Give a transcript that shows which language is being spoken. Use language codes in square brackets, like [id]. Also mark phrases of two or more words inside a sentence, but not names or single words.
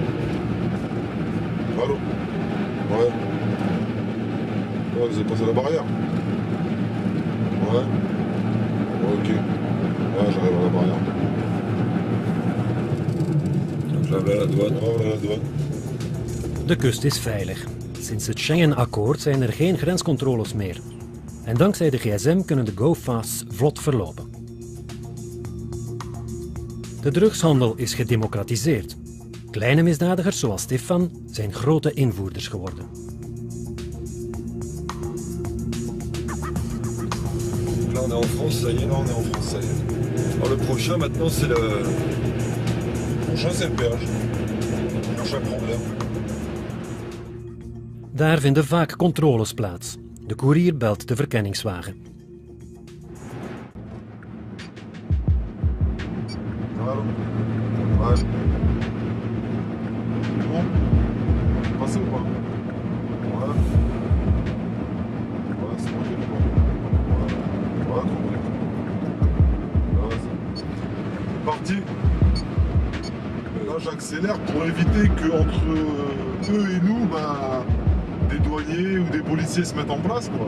[fr] Allô? Ouais. Ouais, vous avez passé la barrière? Ouais. Ok. Ouais, j'arrive à la barrière. Donc là, voilà la douane. Ouais, voilà la douane. [nl] De kust is veilig. Sinds het Schengen-akkoord zijn er geen grenscontroles meer. En dankzij de gsm kunnen de go-fasts vlot verlopen. De drugshandel is gedemocratiseerd. Kleine misdadigers zoals Stefan zijn grote invoerders geworden. [fr] Là on est en France, ça y est. Là on est en France, ça y est. Alors le prochain maintenant c'est le... Le prochain c'est le péage. Prochain problème. [nl] Daar vinden vaak controles plaats. De koerier belt de verkenningswagen. Hallo. [fr] Ouais. Bon. Passez ou pas? Ouais. Ouais, c'est bon, j'ai le bon. Ouais, tranquille. Ouais, c'est parti. Là, j'accélère pour éviter qu'entre eux et nous, bah, des douaniers ou des policiers se mettent en place, quoi.